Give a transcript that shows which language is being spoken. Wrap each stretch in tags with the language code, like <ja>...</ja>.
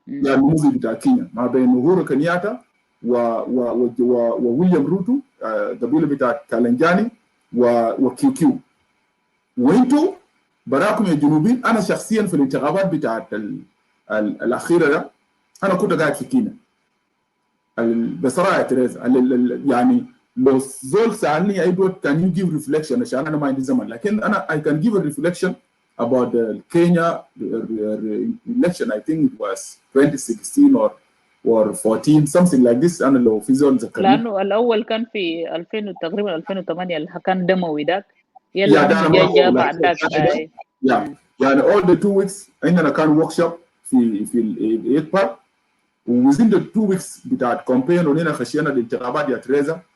<ar>يعني النموذج بتاع كينيا ما بين أوهورو كينياتا وويليام روتو قبيله بتاعت كالنجاني وكيوكيو. وانتوا براكم يا جنوبيين، انا شخصيا في الانتخابات بتاعت الاخيره ده انا كنت قاعد في كينيا بصراحه يا تريزا. يعني لو زول سالني ايوه</ar> <en>can you give reflection</en> <ar>عشان انا ما عندي زمن، لكن انا</ar> <en>I can give a reflection about the Kenya election. I think it was 2016 or 14 something like this.</en> <ar>انا لو في زول ذكرني لانه الاول كان في 2000 تقريبا 2008 اللي كان دموي ذاك يلا جا بعد ذاك. يعني</ar> <en>all the 2 weeks</en> <ar>عندنا كان workshop في الايك بارك، و</ar> <en>within the 2 weeks</en> <ar>بتاعت كومبين ونينا خشينا الانتخابات يا تريزا.</ar>